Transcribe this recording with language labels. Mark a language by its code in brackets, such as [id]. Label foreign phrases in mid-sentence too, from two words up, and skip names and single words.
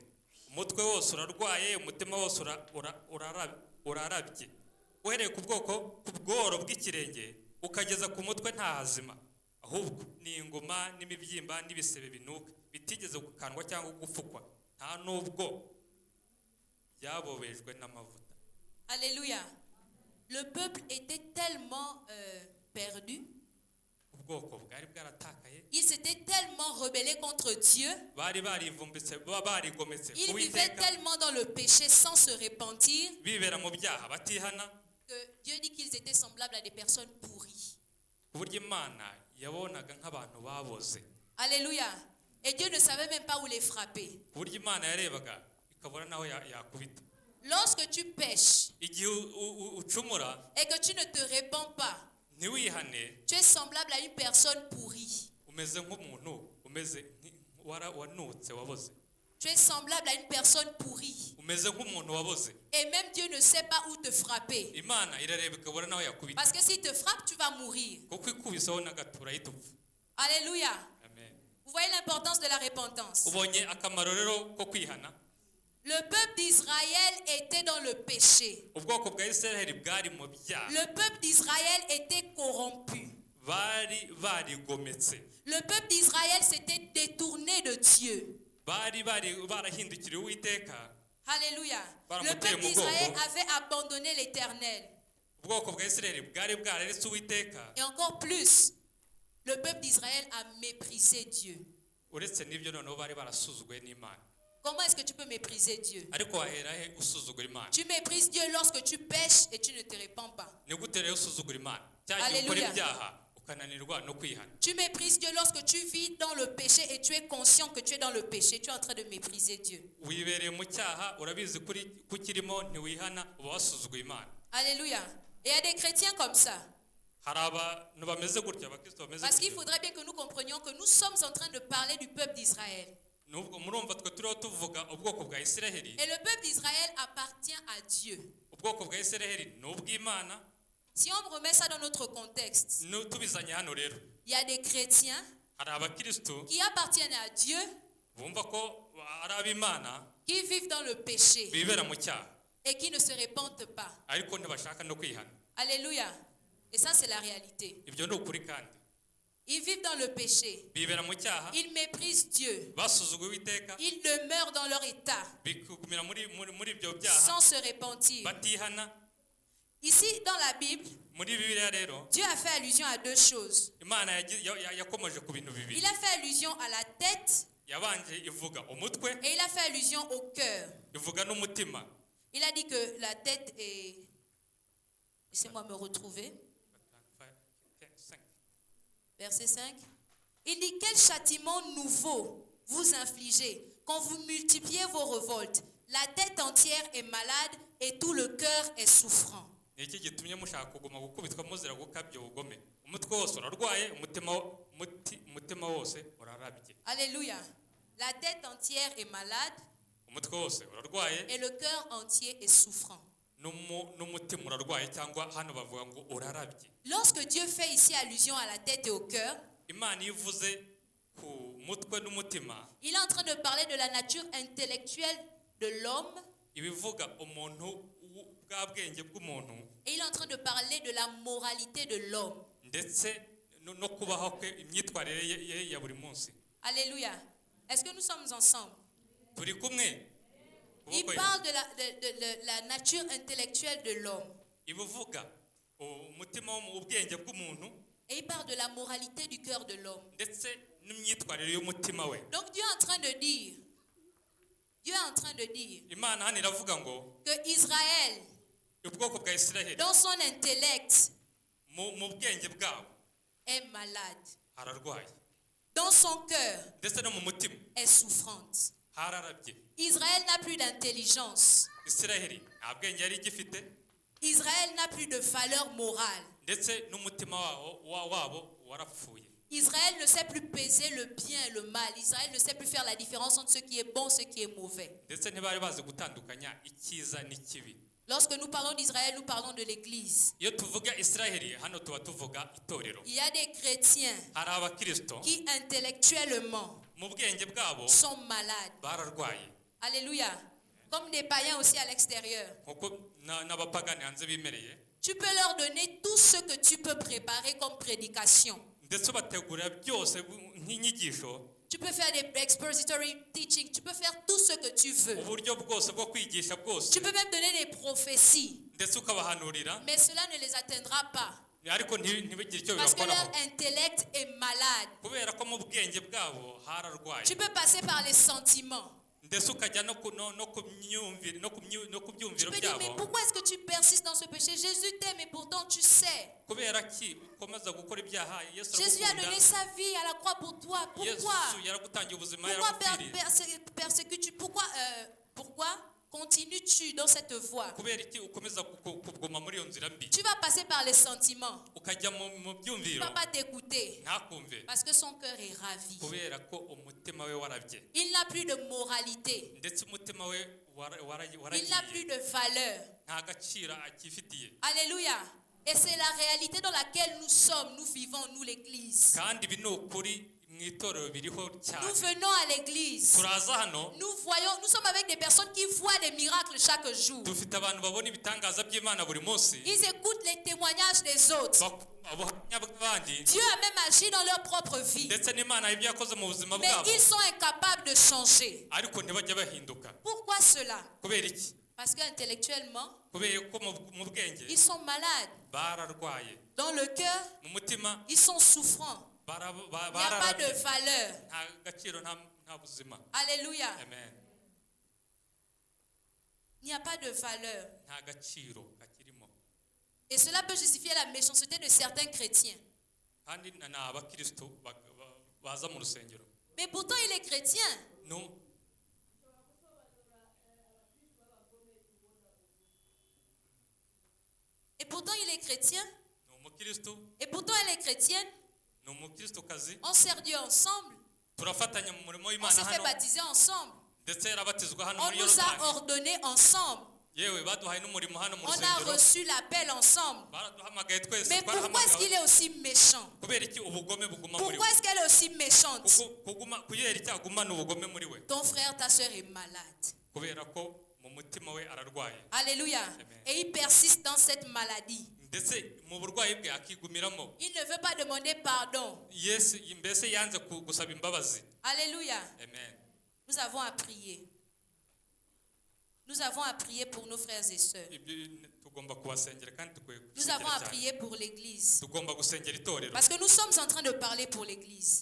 [rw] Umutwe wose urarwaye, umutima wose urarabye, uhereye ku bworo bw'ikirenge ukageza ku mutwe nta hazima, ahubwo ni inguma n'imibyimba n'ibisebe binuka bitigeze gukandwa cyangwa gupfukwa, nta nubwo byabobejwe n'amavuta. [fr] Alléluia. Le peuple était tellement perdu. [rw] Ubwoko bwari bwaratakaye. [fr] Ils s'étaient tellement rebellés contre Dieu. [rw] Bari barivumbitse, barigometse [fr] Ils [rw] Uwiteka. [fr] vivaient tellement dans le péché sans se repentir [rw] Bibera mu byaha batihana. [fr] que Dieu dit qu'ils étaient semblables à des personnes pourries. [rw] Ku buryo Imana yabonaga nk'abantu baboze. [fr] Alléluia. Et Dieu ne savait même pas où les frapper. [rw] Ku buryo Imana yarebaga ikabona naho yakubita. [fr] Lorsque tu pêches [rw] Igihe ucumura [fr] et que tu ne te répands pas, [rw] ntiwihane, [fr] tu es semblable à une personne pourrie. [rw] umeze nk'umuntu umeze wanutse waboze. [fr] Tu es semblable à une personne pourrie. [rw] Umeze nk'umuntu waboze. [fr] Et même Dieu ne sait pas où te frapper. [rw] Imana irareba ikabona naho yakubita. [fr] Parce que s'il te frappe, tu vas mourir. [rw] Kuko ikubiseho n'agatura yitupfa. [fr] Alléluia. Amen. Vous voyez l'importance de la repentance. [rw] Ubonye akamaro rero ko kwihana. [fr] Le peuple d'Israël était dans le péché. [rw] Ubwoko bwa Isiraheli bwari mu byaha. [fr] Le peuple d'Israël était corrompu. [rw] Barigometse. [fr] Le peuple d'Israël s'était détourné de Dieu. [rw] Barahindukiriye Uwiteka. [fr] Alléluia. Le peuple d'Israël avait abandonné l'Éternel. [rw] Ubwoko bwa Isiraheli bwari bwararetse Uwiteka. [fr] Et encore plus, le peuple d'Israël a méprisé Dieu. [rw] Uretse n'ibyo noneho bari barasuzuguye n'Imana. [fr] Comment est-ce que tu peux mépriser Dieu? [rw] Ariko wahera he usuzugura Imana? [fr] Tu méprises Dieu lorsque tu pêches et tu ne te répands pas. [rw] Ni gute rero usuzugura Imana? Cyangwa Alléluia. ukora ibyaha ukananirwa no kwihana. [fr] Tu méprises Dieu lorsque tu vis dans le péché et tu es conscient que tu es dans le péché. Tu es en train de mépriser Dieu. [rw] Wibereye mu cyaha urabizi kukirimo ntiwihana uba wasuzuguye Imana. [fr] Alléluia. Et il y a des chrétiens comme ça. Parce qu'il faudrait bien que nous comprenions que nous sommes en train de parler du peuple d'Israël. Et le peuple d'Israël appartient à Dieu. Si on remet ça dans notre contexte, il y a des chrétiens qui appartiennent à Dieu, qui vivent dans le péché et qui ne se répandent pas. Alléluia. Et ça, c'est la réalité. Ils vivent dans le péché. [rw] bibera mu cyaha [fr] Ils méprisent Dieu. [rw] basuzuguye Uwiteka [fr] Ils demeurent dans leur état [rw] bikugumira muri ibyo byaha [fr] sans se repentir. [rw] batihana. [fr] Ici, dans la Bible, [rw] Muri Bibiliya rero [fr] Dieu a fait allusion à deux choses. [rw] Imana yakomeje ku bintu bibiri. [fr] Il a fait allusion à la tête [rw] Yabanje ivuga umutwe, [fr] et il a fait allusion au cœur. [rw] ivuga n'umutima. [fr] Il a dit que la tête est... Laissez-moi me retrouver. Verset 5. Il dit, quel châtiment nouveau vous infligez quand vous multipliez vos révoltes. La tête entière est malade et tout le cœur est souffrant. [rw] Ni iki gitumye mushaka kuguma gukubitwa muzira gukabya ubugome? Umutwe wose urarwaye, umutima wose urarabye. [fr] Alléluia. La tête entière est malade [rw] Umutwe wose urarwaye [fr] et le cœur entier est souffrant. [rw] n'umutima urarwaye, cyangwa hano bavuga ngo urarabye. [fr] Lorsque Dieu fait ici allusion à la tête et au cœur, [rw] Imana ivuze ku mutwe n'umutima, [fr] il est en train de parler de la nature intellectuelle de l'homme [rw] ibivuga umuntu bwa bwenge bw'umuntu, [fr] et il est en train de parler de la moralité de l'homme. [rw] ndetse no kubaho kwe, imyitwarire ye ya buri munsi. [fr] Alléluia. Est-ce que nous sommes ensemble? [rw] Turi kumwe. [fr] Il parle de la nature intellectuelle de l'homme. [rw] Ibivuga umutima ubwenge bw'umuntu, [fr] et il parle de la moralité du cœur de l'homme. [rw] ndetse n'imyitwarire y'umutima we. [fr] Donc Dieu est en train de dire [rw] Imana hano iravuga ngo [fr] que Israël, [rw] ubwoko bwa Isiraheli [fr] dans son intellect, [rw] mu bwenge bwabo [fr] est malade. [rw] hararwaye, [fr] Dans son cœur, [rw] ndetse no mu mutima [fr] est souffrante. [rw] hararabye. [fr] Israël n'a plus d'intelligence. [rw] Isiraheli nta bwenge yari igifite, [fr] Israël n'a plus de valeur morale. [rw] ndetse n'umutima wabo warapfuye. [fr] Israël ne sait plus peser le bien et le mal. Israël ne sait plus faire la différence entre ce qui est bon et ce qui est mauvais. [rw] Ndetse ntibari bazi gutandukanya icyiza n'ikibi. [fr] Lorsque nous parlons d'Israël, nous parlons de l'Église. [rw] Iyo tuvuga Isiraheli hano tuba tuvuga itorero. [fr] Il y a des chrétiens [rw] Hari abakristo [fr] qui intellectuellement [rw] mu bwenge bwabo [fr] sont malades. [rw] bararwaye, [fr] Alléluia. Comme des païens aussi à l'extérieur. [rw] nkuko n'abapagani hanze bimereye. [fr] Tu peux leur donner tout ce que tu peux préparer comme prédication. [rw] Ndetse bategura byose nk'inyigisho, [fr] Tu peux faire des [en] expository teaching. [fr] Tu peux faire tout ce que tu veux. [rw] uburyo bwose bwo kwigisha bwose, [fr] Tu peux même donner des prophéties. [rw] ndetse ukabahanurira, [fr] Mais cela ne les atteindra pas. [rw] ariko ntibigire icyo [fr] Parce que [rw] bibakoraho, [fr] leur intellect est malade. [rw] kubera ko mu bwenge bwabo hararwaye. [fr] Tu peux passer par les sentiments. [rw] Ndetse ukajya no kubyumviro [fr] Tu peux dire, mais [rw] byabo. [fr] pourquoi est-ce que tu persistes dans ce péché? Jésus t'aime et pourtant tu sais. [rw] Kubera ki ukomeza gukora ibyaha? Yesu [fr] Jésus a [rw] aragukunda, [fr] donné sa vie à la croix pour toi. Pourquoi? [rw] Yesu yaragutangiye ubuzima, [fr] Pourquoi [rw] yaragupfiriye. [fr] persécutes-tu? Pourquoi continues-tu dans cette voie? [rw] Kubera iki ukomeza kuguma muri iyo nzira mbi? [fr] Tu vas passer par les sentiments. [rw] Ukajya mu [fr] Il ne [rw] byumviro [fr] va pas t'écouter [rw] ntakumve, [fr] parce que son cœur est ravi. [rw] kubera ko umutima we warabye, [fr] Il n'a plus de moralité. [rw] ndetse umutima we [fr] Il n'a plus [rw] waragiye, [fr] de valeur. [rw] nta gaciro akifitiye. [fr] Alléluia. Et c'est la réalité dans laquelle nous sommes, nous vivons, nous l'Église. [rw] Kandi ibi ni ukuri mu itorero biriho [fr] Nous [rw] cyane. [fr] venons à l'Église. [rw] Turaza hano, [fr] Nous sommes avec des personnes qui voient des miracles chaque jour. [rw] dufite abantu babona ibitangaza by'Imana buri munsi, [fr] Ils écoutent les témoignages des autres. [rw] ubuhamya bw'abandi, [fr] Dieu a même agi dans leur propre vie. [rw] ndetse n'Imana hari ibyo yakoze mu buzima [fr] Mais [rw] bwabo, [fr] ils sont incapables de changer. [rw] ariko ntibajya bahinduka. [fr] Pourquoi cela? [rw] Kubera iki? [fr] Parce qu'intellectuellement, [rw] Kubera ko mu bwenge [fr] ils sont malades. [rw] bararwaye, [fr] Dans le cœur, [rw] mu mutima [fr] ils sont souffrants. Il n'y a pas de [rw] bararabye, [fr] valeur. [rw] nta gaciro, nta buzima. [fr] Alléluia. Amen. Il n'y a pas de valeur. [rw] Nta gaciro kakirimo. [fr] Et cela peut justifier la méchanceté de certains chrétiens. [rw] Kandi ni abakristo baza mu rusengero. [fr] Mais pourtant, il est chrétien. [rw] No, [fr] Et pourtant, il est chrétien. [rw] ni umukristo, [fr] Et pourtant, elle est chrétienne. [rw] ni umukristokazi. [fr] On sert Dieu ensemble. [rw] Turafatanya mu murimo [fr] On [rw] w'Imana [fr] s'est fait [rw] hano, [fr] baptiser ensemble. [rw] ndetse yarabatizwa hano [fr] On [rw] muri [fr] nous a [rw] Yorodani. [fr] ordonnés ensemble. [rw] Yewe baduhaye n'umurimo hano mu [fr] On a [rw] rusengero, [fr] reçu l'appel ensemble. [rw] baraduhamagaye twese, [fr] Mais pourquoi est-ce qu'il [rw] twarahamagawe. [fr] est aussi méchant? [rw] Kubera iki ubugome buguma muri we? [fr] Pourquoi est-ce qu'elle est aussi méchante? [rw] Kubera iki agumana ubugome muri we? [fr] Ton frère, ta soeur est malade. [rw] Kubera ko mu mutima we ararwaye, [fr] Alléluia. Amen. Et il persiste dans cette maladie. [rw] ndetse mu burwayi bwe akigumiramo. [fr] Il ne veut pas demander pardon. [rw] Yesu mbese yanze gusaba imbabazi. [fr] Alléluia. Amen. Nous avons à prier. Nous avons à prier pour nos frères et sœurs. Nous avons à prier pour l'église. Parce que nous sommes en train de parler pour l'église.